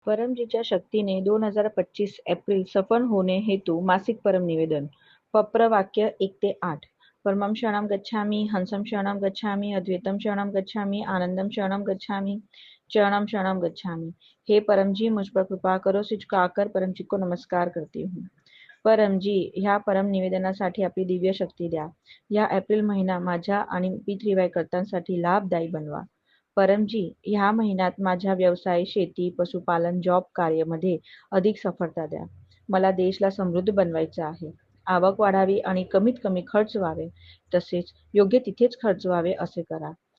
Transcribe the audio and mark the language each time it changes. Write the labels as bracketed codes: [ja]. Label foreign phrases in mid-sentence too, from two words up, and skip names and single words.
[mr] परमजीच्या शक्तीने 2025 एप्रिल सफल होणे हेतू मासिक परम निवेदन पप्रवाक्य 1 ते 8 [pi] परमं शरणं गच्छामि हंसं शरणं गच्छामि अद्वैतं शरणं गच्छामि आनंदं शरणं गच्छामि चरणं शरणं गच्छामि। [hi] हे परमजी मुझ पर कृपा करो, सिझुकाकर परमजी को नमस्कार करती हूँ। [mr] परमजी, ह्या परम निवेदनासाठी आपली दिव्य शक्ती द्या। या एप्रिल महिना माझ्या आणि P3Y कर्त्यांसाठी लाभदायी बनवा। परमजी, ह्या महिन्यात माझ्या व्यवसाय, शेती, पशुपालन, जॉब कार्यामध्ये अधिक सफलता द्या। मला देशला समृद्ध बनवायचं आहे। आवक वाढावी आणि कमीत कमी खर्च व्हावे, तसेच योग्य तिथेच खर्च व्हावे असे करा।